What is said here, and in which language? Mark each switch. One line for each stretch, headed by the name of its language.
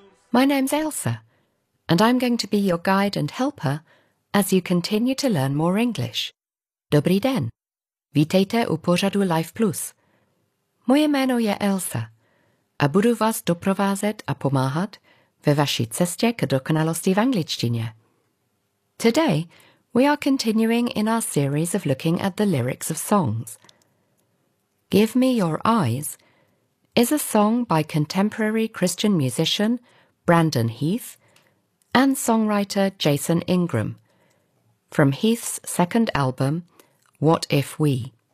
English: My name's Ailsa, and I'm going to be your guide and helper as you continue to learn more English.
Czech: Dobrý den. Vítejte u pořadu Life Plus. Moje jméno je Ailsa a budu vás doprovázet a pomáhat ve vaší cestě k dokonalosti v angličtině.
English: Today, we are continuing in our series of looking at the lyrics of songs. Give Me Your Eyes is a song by contemporary Christian musician Brandon Heath and songwriter Jason Ingram from Heath's second album, What If We?